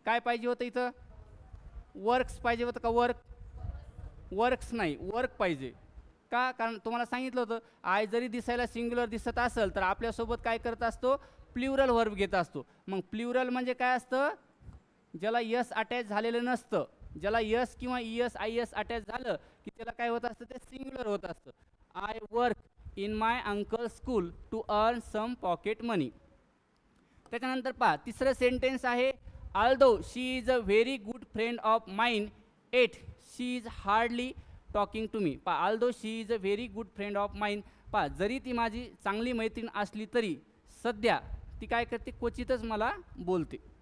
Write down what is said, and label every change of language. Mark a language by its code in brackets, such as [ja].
[mr] काय पाहिजे होतं इथं, वर्क्स पाहिजे होतं का, वर्क्स नाही, वर्क पाहिजे का, कारण तुम्हाला सांगितलं होतं आय जरी दिसायला सिंग्युलर दिसत असेल तर आपल्यासोबत काय करत असतो, प्ल्युरल वर्ब घेत असतो. मग प्ल्युरल म्हणजे काय असतं, ज्याला यस अटॅच झालेलं नसतं, ज्याला यस किंवा ES IS अटॅच झालं की त्याला काय होत असतं, ते सिंग्युलर होत असतं. [en] I work in my uncle school to earn some pocket money. [mr] त्याच्यानंतर पहा तिसरं सेंटेन्स आहे, [en] Although she is a very good friend of mine yet she is hardly talking to me. [mr] पहा [en] Although she is a very good friend of mine. [mr] पहा जरी ती माझी चांगली मैत्रीण असली तरी सध्या ती काय करते, क्वचितच मला बोलते.